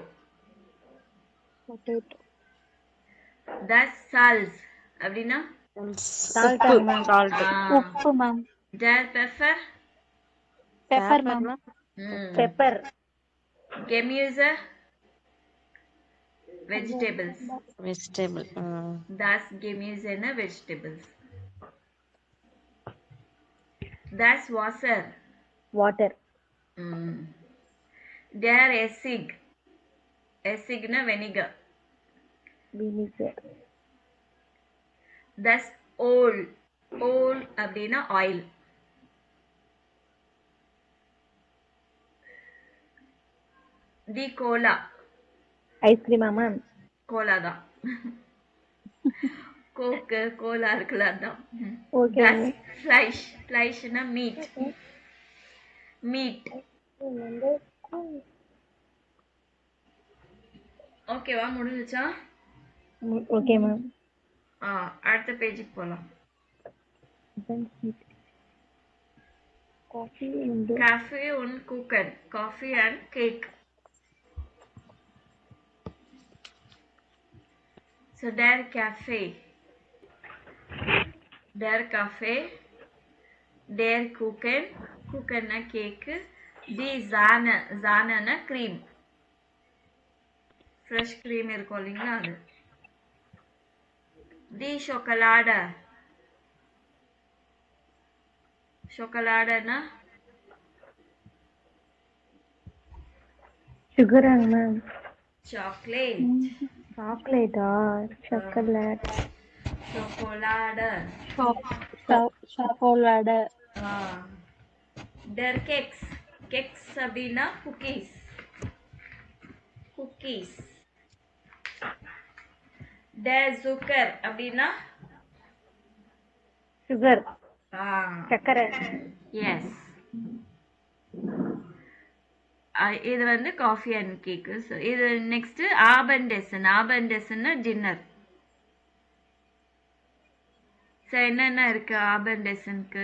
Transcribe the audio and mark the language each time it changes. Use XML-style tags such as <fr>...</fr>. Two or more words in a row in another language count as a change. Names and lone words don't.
<en>பொட்டேட்டோ.</en> <de>das Salz அப்படின்னா</de> <ta>சால்ட் மேம். உப்பு மேம்.</ta> <de>der Pfeffer.</de> <en>பெப்பர் மேம். பெப்பர்.</en> <de>கெமியூசர்.</de> <en>வெஜிடபிள்ஸ். Vegetable.</en> <de>Das Gemüse na vegetables. Das Wasser.</de> <en>வாட்டர்.</en> <de>Der Essig. Essig na vinegar.</de> <en>வினிகர்.</en> <de>Das Oil. Oil அப்படின்னா oil. die Cola.</de> <ta>ஐஸ்கிரீமா மேம்? கோலா தான். கோக்கு கோலா இருக்குல்ல அதான்.</ta> <en>ஓகே.</en> <de>ஃப்ளைஷ். ஃப்ளைஷ்னா மீட். மீட்.</de> <ta>ஓகேவா? முடிஞ்சுச்சா?</ta> <en>ஓகே மேம்.</en> <ta>அடுத்த பேஜுக்கு போகலாம்.</ta> <de>Kaffee und Kuchen.</de> <en>Coffee and cake. So</en> <de>der Kaffee. Der Kaffee. Der Kuchen. Kuchen na cake. Die Sahne. Sahne na cream.</de> <en>Fresh cream</en> <ta>இருக்கும் இல்லைங்களா அது.</ta> <de>Die Schokolade. Schokolade na</de> <ta>சுகரா மேம்?</ta> <en>chocolate.</en> <ta>சாக்லேட்டா? சாக்லேட்.</ta> <de>Chocolade.</de> <ta>சாக்லேட்.</ta> <de>Der Keks. Keks அப்படின்னா cookies. cookies. Der Zucker அப்படின்னா</de> <ta>சுகர் சக்கரை. எஸ். இது வந்து</ta> <en>coffee and cake.</en> <ta>ஸோ இது நெக்ஸ்ட் ஆபண்டெசன் டின்னர். ஸோ என்னென்ன இருக்கு ஆபண்டெசனுக்கு?</ta>